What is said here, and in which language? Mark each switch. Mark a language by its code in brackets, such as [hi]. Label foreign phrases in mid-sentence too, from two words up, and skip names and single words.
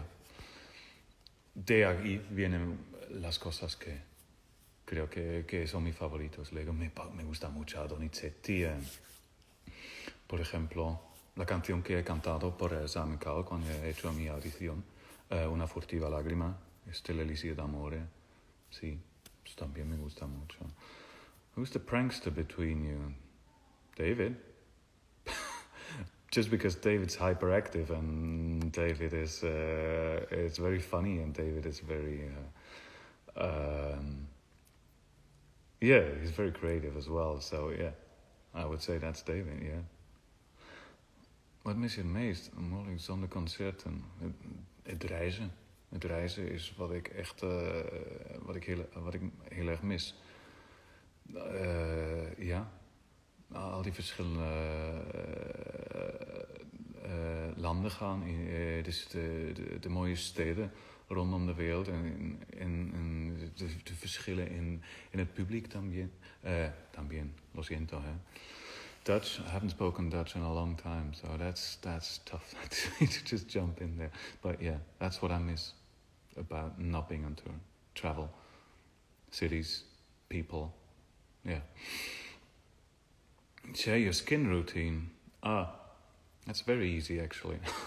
[es] De ahí vienen las cosas que creo que son mis favoritos. Luego me gusta mucho Donizetti, por ejemplo, la canción que he cantado por el San Mikal cuando he hecho mi audición, Una furtiva lágrima, Estela Elixir d'Amore. Sí, pues también me gusta mucho. [en] Who's the prankster between you? David? Just because David's hyperactive and David is it's very funny and David is very yeah, he's very creative as well. So yeah, I would say that's David. Yeah. [nl] Wat mis je het meest? Mogelijk zonder concerten. Het reizen. Het reizen is wat ik echt wat ik heel erg mis. Ja. Al die verschillende landen gaan, dus de mooie steden rondom de wereld en de verschillen in het publiek también. [es] Lo siento, [nl] hè. [en] Dutch, I haven't spoken Dutch in a long time, so that's tough to just jump in there. But yeah, that's what I miss about not being on tour. Travel, cities, people, yeah. Share your skin routine. That's very easy actually.